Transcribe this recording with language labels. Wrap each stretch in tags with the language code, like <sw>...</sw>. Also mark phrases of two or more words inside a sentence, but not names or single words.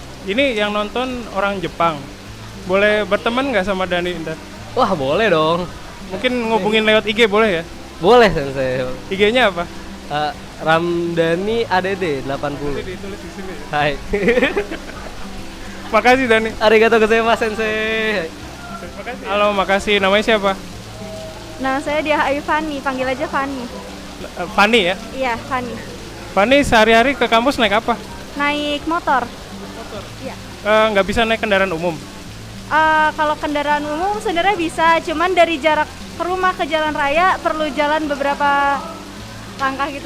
<id>Ini yang nonton orang Jepang. Boleh berteman nggak sama Dani ntar? Wah boleh dong, Mungkin ngubungin lewat IG boleh ya? boleh sensei. IG-nya apa? Ramdhani ADD 80. Ditulis di sini. Hai. Makasih Dani.</id> <ja>ありがとうございます先生.</ja> <id>Halo, makasih. Namanya siapa? Nama saya Dia Ayu Fani, panggil aja Fani. Fani ya? Iya, Fani. Fani sehari-hari ke kampus naik apa? Naik motor. Iya. Nggak bisa naik kendaraan umum. Kalau kendaraan umum sebenarnya bisa, cuman dari jarak ke rumah ke jalan raya perlu jalan beberapa langkah gitu.</id>